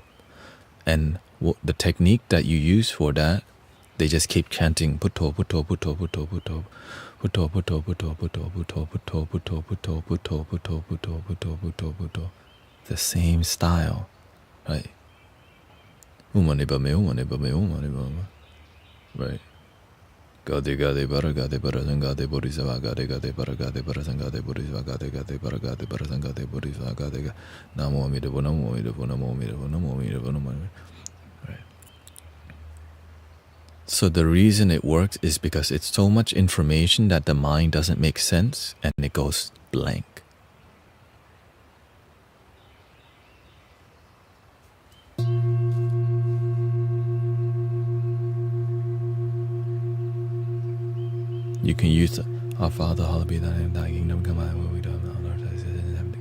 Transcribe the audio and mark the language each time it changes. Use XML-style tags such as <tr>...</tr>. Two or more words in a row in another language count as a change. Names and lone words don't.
<en>And the technique that you use for that, they just keep chanting</en> <pi>Putto, Putto, Putto, Putto, Putto. Putto, Putto, Putto, Putto, Putto, Putto, Putto, Putto, Putto, Putto, Putto, Putto, Putto, Putto.</pi> <en>The same style, right? Right.</en> <sa>Gade bara gade bara sangade bodhisattva gade bara gade bara sangade bodhisattva gade bara gade bara sangade bodhisattva gade namo amidavo namo amidavo namo amidavo namo amidavo namo.</sa> <en>Right. So the reason it works is because it's so much information that the mind doesn't make sense and it goes blank. You can use our Father, hallowed be thy name, thy kingdom come, thy will be done on earth as it is in heaven.</en>